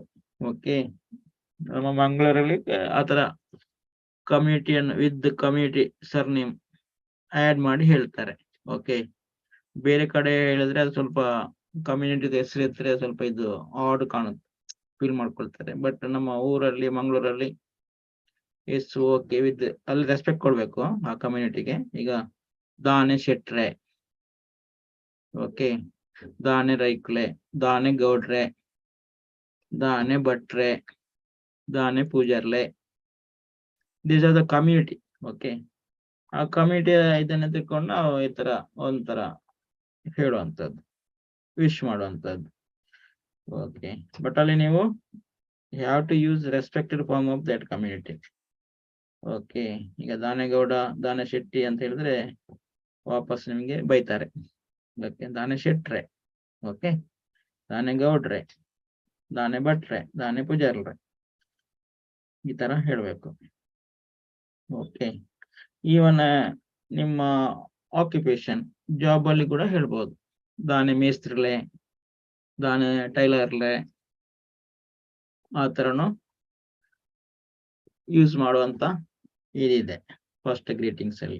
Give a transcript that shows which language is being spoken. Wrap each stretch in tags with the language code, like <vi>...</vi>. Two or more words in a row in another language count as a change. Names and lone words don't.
<kn>ಓಕೆ, ನಮ್ಮ ಮಂಗಳೂರಲ್ಲಿ ಆತರ ಕಮ್ಯುನಿಟಿಯನ್ನು</kn> <en>with community surname add</en> <kn>ಮಾಡಿ ಹೇಳ್ತಾರೆ. ಓಕೆ, ಬೇರೆ ಕಡೆ ಹೇಳಿದ್ರೆ ಅದು ಸ್ವಲ್ಪ ಕಮ್ಯುನಿಟಿ ಹೆಸರು ಇದ್ರೆ ಸ್ವಲ್ಪ ಇದು ಆಡ್ ಕಾಣುತ್ತೆ, ಫೀಲ್ ಮಾಡ್ಕೊಳ್ತಾರೆ. ಬಟ್ ನಮ್ಮ ಊರಲ್ಲಿ ಮಂಗಳೂರಲ್ಲಿ</kn> <en>yes okay with</en> <kn>ಅಲ್ಲಿ ರೆಸ್ಪೆಕ್ಟ್ ಕೊಡ್ಬೇಕು ಆ ಕಮ್ಯುನಿಟಿಗೆ.</kn> <tcy>ಈಗ ದಾನೆ ಶೆಟ್ರೆ, ಓಕೆ, ದಾನೆ ರೈಕ್ಲೆ, ದಾನೆ ಗೌಡ್ರೆ, ದಾನೆ ಭಟ್ರೆ, ದಾನೆ ಪೂಜಾರ್ಲೆ,</tcy> <en>These are the community.</en> <kn>ಓಕೆ, ಆ ಕಮ್ಯುನಿಟಿ ಇದನ್ನ ತಿಳ್ಕೊಂಡು ನಾವು ಈ ತರ ಒಂಥರ ಹೇಳುವಂಥದ್ದು, ವಿಶ್ ಮಾಡುವಂಥದ್ದು.</kn> <en>Okay, but</en> <kn>ಅಲ್ಲಿ ನೀವು</kn> <en>have to use respected form of that community.</en> <kn>ಓಕೆ, ಈಗ</kn> <tcy>ದಾನೆಗೌಡ, ದಾನೆ ಶೆಟ್ಟಿ</tcy> <kn>ಅಂತ ಹೇಳಿದ್ರೆ ವಾಪಸ್ ನಿಮ್ಗೆ ಬೈತಾರೆ. ಓಕೆ,</kn> <tcy>ದಾನೆ ಶೆಟ್ರೆ, ಓಕೆ, ದಾನೆ ಗೌಡ್ರೆ, ದಾನೆ ಭಟ್ರೆ, ದಾನೆ ಪೂಜಾರ್ರೆ,</tcy> <kn>ಈ ತರ ಹೇಳ್ಬೇಕು.</kn> <en>Okay, even</en> <kn>ನಿಮ್ಮ</kn> <en>occupation job</en> <kn>ಅಲ್ಲಿ ಕೂಡ ಹೇಳ್ಬೋದು.</kn> <tcy>ದಾನೆ ಮೇಸ್ತ್ರಿಲೆ, ದಾನೆ ಟೈಲರ್ಲೆ,</tcy> <kn>ಆ ತರನು ಯೂಸ್ ಮಾಡುವಂತ ಇದಿದೆ</kn> <en>first greetings</en> <kn>ಅಲ್ಲಿ.</kn>